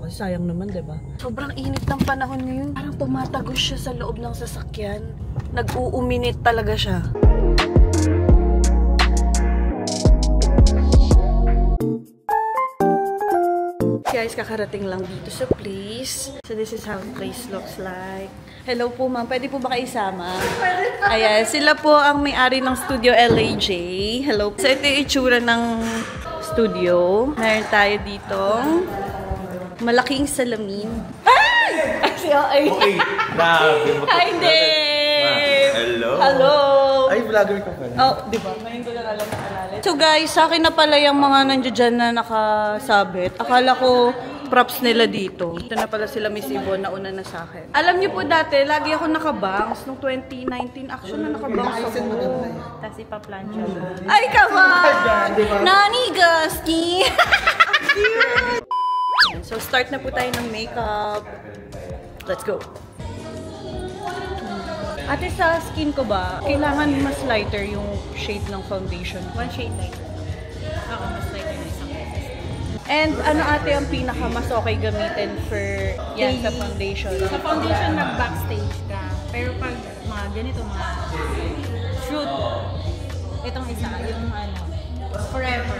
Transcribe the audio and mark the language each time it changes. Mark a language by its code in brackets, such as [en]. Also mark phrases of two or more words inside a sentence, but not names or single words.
[tl] Kasi sayang naman, diba? Sobrang init ng panahon ngayon. Parang tumatagos siya sa loob ng sasakyan. Nag-uuminit talaga siya. Guys, kakarating lang dito sa place. [en] So, this is how the place looks like. [tl] Hello po, ma'am. Pwede po ba kayo isama? Ayan, sila po ang may-ari ng Studio LAJ. Hello po. So, ito yung itsura ng studio. Meron tayo dito. Malaking salamin. Ay! Ay! Okay, grabe. [en] Hi, Dave! Hello! Hello! [tl] Ay, vlogger ka pala. Oh, di ba? Ngayon ko lang alam na alala. [en] So guys, [tl] sa akin na pala yung mga nandiyan dyan na nakasabit. Akala ko props nila dito. Ito na pala sila Miss Yvonne na una na sa akin. Alam niyo po dati, lagi ako nakabangs. Nung 2019, action na nakabangs ako. Tapos ipa-plancha. Ay, [en] come on! Nani Gusky! [tl] So, start na po tayo ng makeup. [en] Let's go! [tl] Ate, sa skin ko ba, kailangan mas lighter yung shade ng foundation? [en] One shade lighter. [tl] Oo, mas lighter na isang beses. And ano ate ang pinaka mas okay gamitin for yan sa foundation? Sa foundation, mag-backstage ka. Pero pag mga ganito, mga fruit, itong isa, yung ano, forever.